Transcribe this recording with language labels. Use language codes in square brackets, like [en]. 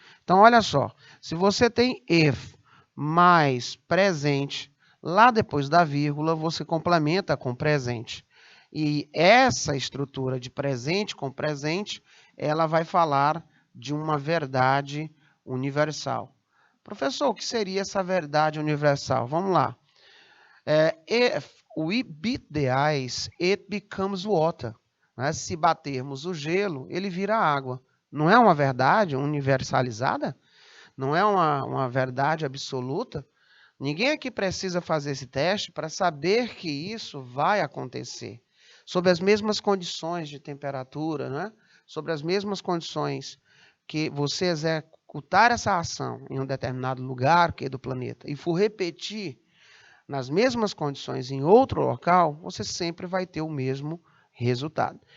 [pt] Então, olha só, se você tem if mais presente, lá depois da vírgula, você complementa com presente. E essa estrutura de presente com presente, ela vai falar de uma verdade universal. Professor, o que seria essa verdade universal? Vamos lá. [en] If we beat the ice, it becomes water. [pt] Né? Se batermos o gelo, ele vira água. Não é uma verdade universalizada? Não é uma verdade absoluta? Ninguém aqui precisa fazer esse teste para saber que isso vai acontecer. Sob as mesmas condições de temperatura, né? Sobre as mesmas condições que você executar essa ação em um determinado lugar que é do planeta e for repetir nas mesmas condições em outro local, você sempre vai ter o mesmo resultado.